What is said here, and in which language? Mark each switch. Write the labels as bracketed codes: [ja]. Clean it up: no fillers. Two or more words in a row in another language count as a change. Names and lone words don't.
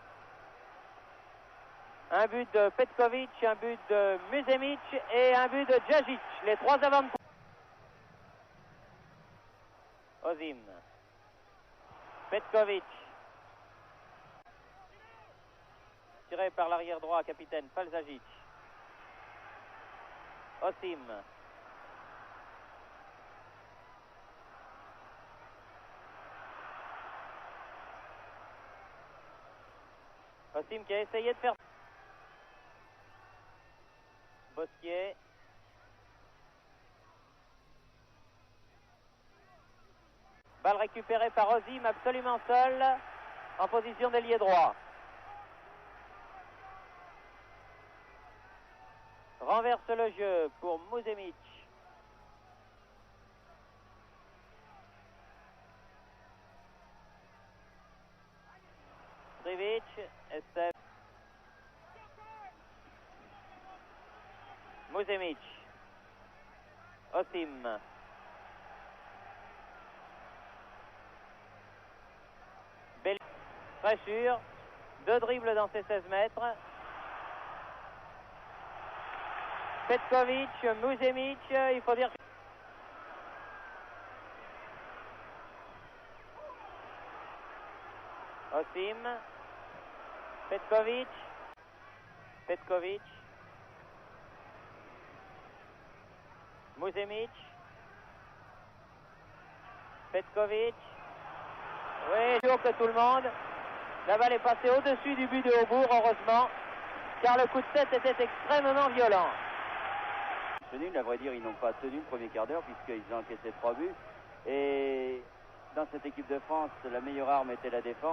[fr] Un but de Petkovic, un but de Musemic et un but de Djajic. Les 3 avant. Osim. Petkovic. Tiré par l'arrière droit, capitaine Falzajic. Osim. Osim qui a essayé de faire... Bosquier. Balle récupérée par Osim, absolument seul, en position d'ailier droit. Renverse le jeu pour Musemic. Trivic, Estef. Musemic. Osim. Belin. Très sûr. 2 dribbles dans ces 16 mètres. Petkovic, Musemic, il faut dire... Osim. Petkovic. Petkovic. Musemic. Petkovic. Oui, plus haut que tout le monde. La balle est passée au-dessus du but de Aubourg, heureusement, car le coup de tête était extrêmement violent. À vrai dire, ils n'ont pas tenu le premier quart d'heure puisqu'ils ont encaissé 3 buts. Et dans cette équipe de France, la meilleure arme était la défense.